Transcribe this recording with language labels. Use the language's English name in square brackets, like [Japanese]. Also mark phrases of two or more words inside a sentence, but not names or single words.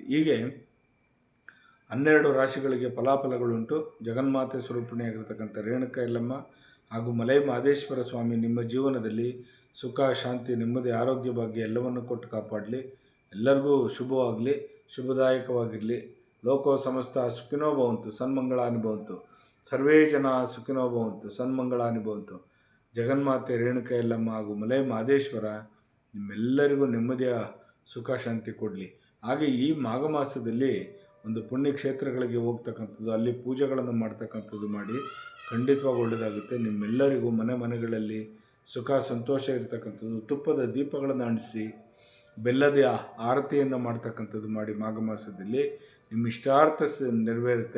[Kannada] ಹೀಗೆ 12 ರಾಶಿಗಳಿಗೆ ಫಲಾಫಲಗಳುಂಟು. ಜಗನ್ಮಾತೆ ಸ್ವರೂಪಿಣಿಯಾಗಿರ್ತಕ್ಕಂಥ ರೇಣುಕಾ ಯಲ್ಲಮ್ಮ ಹಾಗೂ ಮಲೈ ಮಹದೇಶ್ವರ ಸ್ವಾಮಿ ನಿಮ್ಮ ಜೀವನದಲ್ಲಿ ಸುಖ, ಶಾಂತಿ, ನೆಮ್ಮದಿ, ಆರೋಗ್ಯ, ಭಾಗ್ಯ ಎಲ್ಲವನ್ನು ಕೊಟ್ಟು ಕಾಪಾಡಲಿ. ಎಲ್ಲರಿಗೂ ಶುಭವಾಗಲಿ, ಶುಭದಾಯಕವಾಗಿರಲಿ. [Sanskrit] ಲೋಕೋ ಸಮಸ್ತ ಸುಖಿನೋ ಭವಂತು, ಸನ್ಮಂಗಳಾನಿ ಭವಂತು. ಸರ್ವೇ ಜನ ಸುಖಿನೋ ಭವಂತು, ಸನ್ಮಂಗಳಾನಿ ಭವಂತು. [Kannada] ಜಗನ್ಮಾತೆ ರೇಣುಕಾ ಯಲ್ಲಮ್ಮ ಹಾಗೂ ಮಲೈ ಮಹದೇಶ್ವರ ನಿಮ್ಮೆಲ್ಲರಿಗೂ ನೆಮ್ಮದಿಯ ಸುಖ ಶಾಂತಿ ಕೊಡಲಿ. ಹಾಗೆ ಈ ಮಾಘ ಮಾಸದಲ್ಲಿ ಒಂದು ಪುಣ್ಯಕ್ಷೇತ್ರಗಳಿಗೆ ಹೋಗ್ತಕ್ಕಂಥದ್ದು, ಅಲ್ಲಿ ಪೂಜೆಗಳನ್ನು ಮಾಡ್ತಕ್ಕಂಥದ್ದು ಮಾಡಿ, ಖಂಡಿತವಾಗಿ ಒಳ್ಳೆಯದಾಗುತ್ತೆ. ನಿಮ್ಮೆಲ್ಲರಿಗೂ ಮನೆಗಳಲ್ಲಿ ಸುಖ ಸಂತೋಷ ಇರತಕ್ಕಂಥದ್ದು, ತುಪ್ಪದ ದೀಪಗಳನ್ನು ಅಂಟಿಸಿ ಬೆಲ್ಲದ ಆರತಿಯನ್ನು ಮಾಡ್ತಕ್ಕಂಥದ್ದು ಮಾಡಿ ಮಾಘ ಮಾಸದಲ್ಲಿ ನಿಮ್ಮ ಇಷ್ಟಾರ್ಥ ನೆರವೇರುತ್ತೆ.